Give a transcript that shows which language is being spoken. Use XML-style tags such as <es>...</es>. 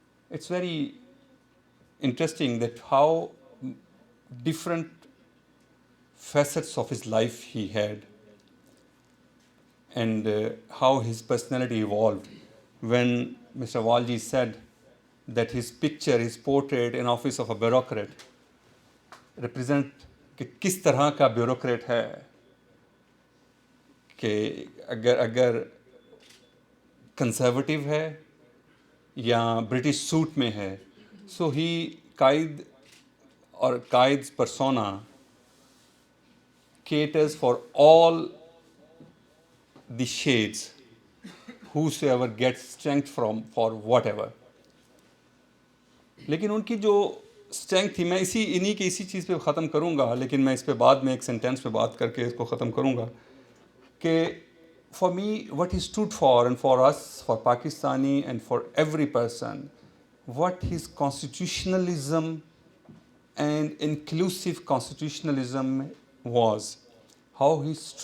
<en>It's very interesting that how different facets of his life he had, and how his personality evolved. When Mr. Walji said that his picture, his portrait in office of a bureaucrat represent</en> <hi>कि किस तरह का bureaucrat है, कि अगर conservative है या British suit में है. सो ही कायद</hi> <en>or Qaid's persona caters for all the shades, whosoever gets strength from for whatever.</en> <hi>लेकिन उनकी जो स्ट्रेंथ थी, मैं इन्हीं की इसी चीज़ पे ख़त्म करूँगा, लेकिन मैं इस पे बाद में एक सेंटेंस पे बात करके इसको ख़त्म करूँगा कि</hi> <en>for me what he stood for, and for us, for Pakistani and for every person, what his constitutionalism and inclusive constitutionalism was, how he</en>